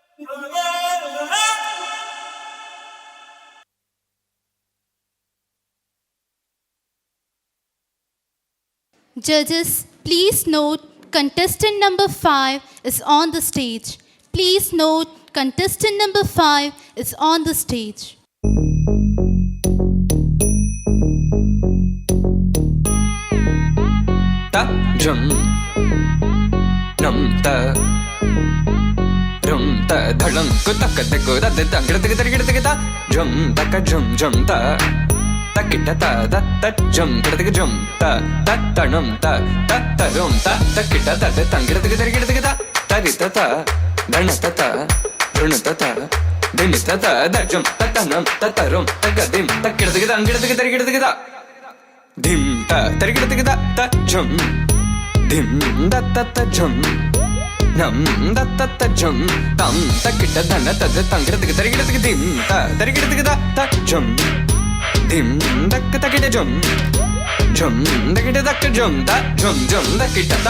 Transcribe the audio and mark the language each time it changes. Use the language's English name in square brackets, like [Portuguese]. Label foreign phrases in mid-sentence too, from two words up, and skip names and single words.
[English] Judges, please note contestant number 5 is on the stage. Please note contestant number 5 is on the stage. Ta jum num ta rum ta dhalam ko tak te ko da de tang gid gid ta jum ta ka jum ta ta kita ta da ta jum gid jum ta ta num ta rum ta kita ta de tang gid ta ta ri ta dhan ta run ta din ta da jum ta num ta rum ta ga dim ta gid ta dim ta tarigida ta jum dim da ta jum nam da ta jum tam ta kita dana ta tangirida tarigida dim ta tarigida ta jum dim da ta kita jum da kita da jum ta jum da kita ta